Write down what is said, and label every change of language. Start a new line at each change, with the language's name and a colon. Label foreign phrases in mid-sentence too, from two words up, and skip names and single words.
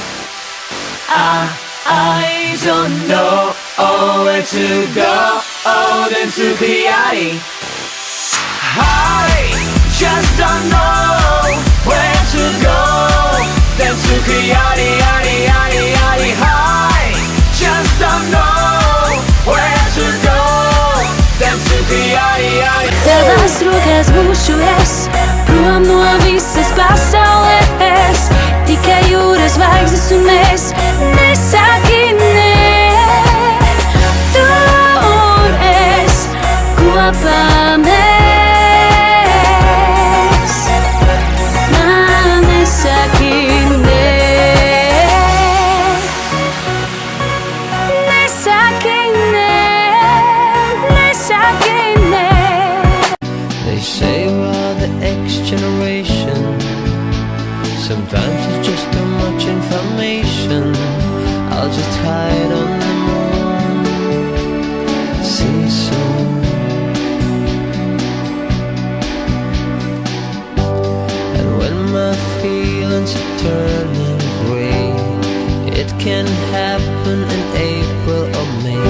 English: I don't know where to go then to Chiari. I just don't know where to go then to Chiari, yari, yari, yari. I just don't know where to go then to Chiari, yari.
Latvian: Tavas rokas būšu es, prom no visas pasaules. Tikai jūras zvaigznes un mēs. Nesaki nē, tu un es kopā mēs. Man nesaki nē, nesaki nē, nesaki nē.
English: They say we're the X generation. Sometimes it's just too much information. I'll just hide on the moon. See you soon. And when my feelings are turning gray, it can happen in April or May.